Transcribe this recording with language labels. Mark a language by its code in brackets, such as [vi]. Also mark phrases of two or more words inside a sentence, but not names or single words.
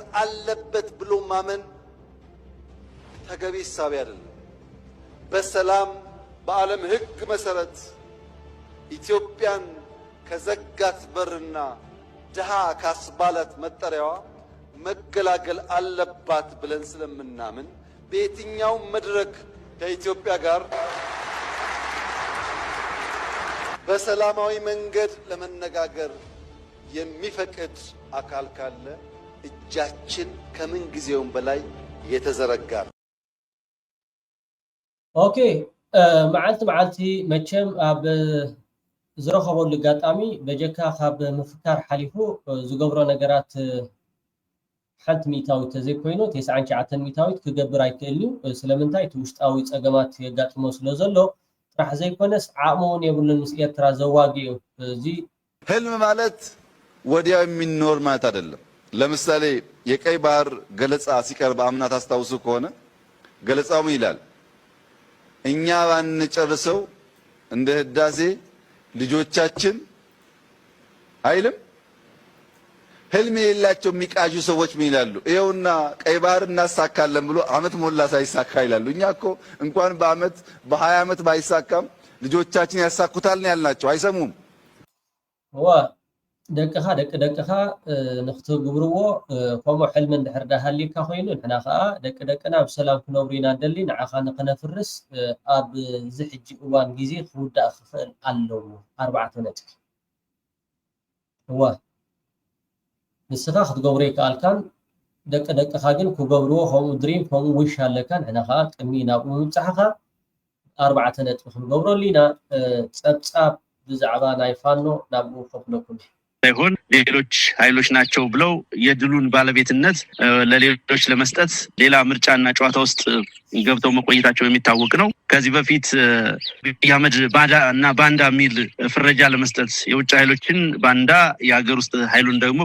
[am] አለበት ብሎ ማመን ተገቢ ሐሳብ አይደለም። በሰላም በዓለም ሕግ መሰረት ኢትዮጵያን ከዘጋት በርና ድሃ ካስባላት መጠሪያዋ መገላገል አለባት ብለን ስለምናምን በየትኛው መድረክ ከኢትዮጵያ ጋር በሰላማዊ መንገድ ለመነጋገር የሚፈቅድ አካል ካለ እጃችን ከምን ጊዜውም በላይ የተዘረጋ ነው። [ti] ኦኬ መዓልቲ መቸም ኣብ ዝረኸበሉ ኣጋጣሚ በጀካ ካብ ምፍካር ሓሊፉ ዝገብሮ ነገራት ሓንቲ ሚእታዊት ተዘይኮይኑ 99 ሚእታዊት ክገብር ኣይክእል እዩ። ስለምንታይ እቲ ውሽጣዊ ፀገማት የጋጥሞ ስለ ዘሎ ጥራሕ ዘይኮነስ ዓቕሙ እውን የብሉን ምስ ኤርትራ ዘዋግዩ እዚ [am] ህልም ማለት ወዲያው የሚኖር ማለት አይደለም። ለምሳሌ የቀይ ባህር ገለጻ ሲቀርብ አምና ታስታውሱ ከሆነ ገለጻው ምን ይላል? እኛ ባንጨርሰው እንደ ህዳሴ ልጆቻችን አይልም። ህልም የሌላቸው የሚቃዡ ሰዎች ምን ይላሉ? ይኸውና ቀይ ባህር እናሳካለን ብሎ አመት ሞላ ሳይሳካ ይላሉ። እኛ እኮ እንኳን በአመት በ20 አመት ባይሳካም ልጆቻችን ያሳኩታል ነው ያልናቸው። አይሰሙም። [ti] ደቅኻ ደቅኻ ንኽትግብርዎ ከምኡ ሕልሚ እንድሕር ዳሃሊካ ኮይኑ ንሕና ከዓ ደቅና ብሰላም ክነብሩ ኢና እንደሊ ንዓኻ ንኽነፍርስ ኣብ ዝሕጂ እዋን ግዜ ክውዳእ ክኽእል ኣለዎ 4 ነጥቢ ንስኻ ክትገብሮ ይከኣልካን ደቅኻ ግን ክገብርዎ ከምኡ ድሪም ከምኡ ዊሽ ኣለካ ንሕና ከዓ ቅድሚ ናብኡ ምብፃሕኻ 4 ነጥቢ ክንገብረሉ ኢና ፀብፃብ ብዛዕባ ናይ ፋኖ ናብኡ ከፍለኩም [am] ሳይሆን ሌሎች ኃይሎች ናቸው ብለው የድሉን ባለቤትነት ለሌሎች ለመስጠት ሌላ ምርጫና ጨዋታ ውስጥ ገብተው መቆየታቸው የሚታወቅ ነው። ከዚህ በፊት ያመድ ባንዳና ባንዳ ሚል ፍረጃ ለመስጠት የውጭ ኃይሎችን ባንዳ የሀገር ውስጥ ኃይሉን ደግሞ